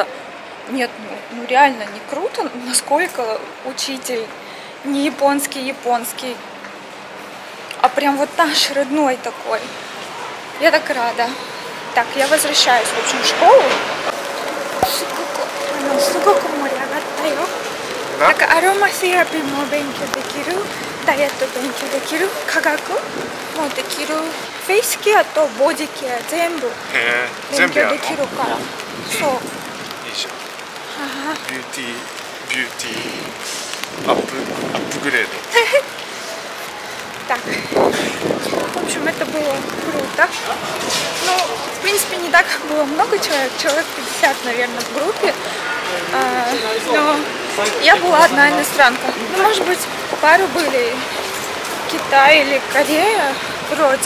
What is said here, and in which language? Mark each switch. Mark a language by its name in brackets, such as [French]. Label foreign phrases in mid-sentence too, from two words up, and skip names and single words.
[Russian] Нет, ну реально не круто, насколько учитель не японский, а прям вот наш родной такой. Я так рада. Так, я возвращаюсь, в общем, в школу. [Japanese] Так, ароматерапия も勉強できる、ダイエット勉強できる、科学もできる、フェイスケアとボディケア全部勉強できるから。そう。いいじゃん。ビューティーアップグレード。 [Russian] Так, в общем, это было круто. Ну, в принципе, не так было много человек 50, наверное, в группе. Но я была одна иностранка. Ну, может быть, пару были Китай или Корея вроде.